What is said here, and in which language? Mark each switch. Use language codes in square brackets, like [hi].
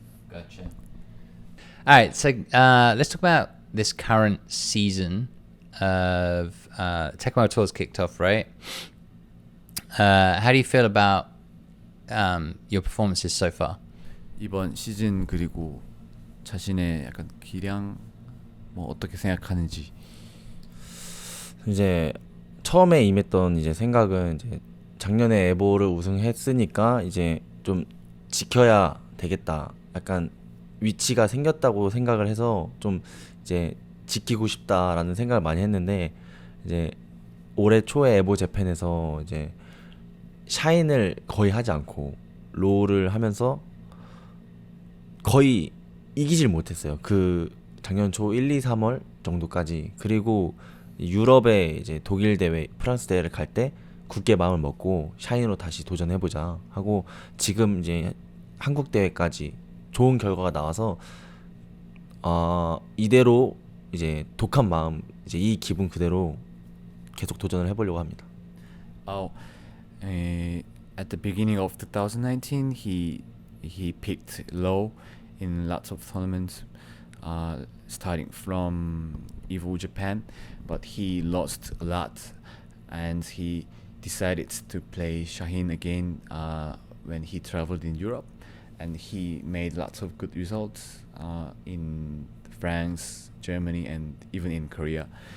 [en] Gotcha. All right, so let's talk about this current season of Tekken World Tour's kicked off, right? How do you feel about your performances so far? [ko] 이번 시즌 그리고 자신의 약간 기량 뭐 어떻게 생각하는지. 이제 처음에 임했던 이제 생각은 이제 작년에 에보를 우승했으니까 이제 좀 지켜야 되겠다. 약간 위치가 생겼다고 생각을 해서 좀 이제 지키고 싶다라는 생각을 많이 했는데 이제 올해 초에 에보 재팬에서 이제 샤인을 거의 하지 않고 롤을 하면서 거의 이기질 못했어요. 그 작년 초 1, 2, 3월 정도까지. 그리고 유럽에 이제 독일 대회, 프랑스 대회를 갈 때 굳게 마음을 먹고 샤인으로 다시 도전해보자 하고 지금 이제 한국 대회까지 좋은 결과가 나와서 이대로 이제 독한 마음, 이제 이 기분 그대로 계속 도전을 해보려고 합니다. [en] At the beginning of 2019, he picked low in lots of tournaments, starting from Evo Japan, but he lost a lot, and he decided to play Shaheen again when he traveled in Europe, and he made lots of good results in France, Germany, and even in Korea.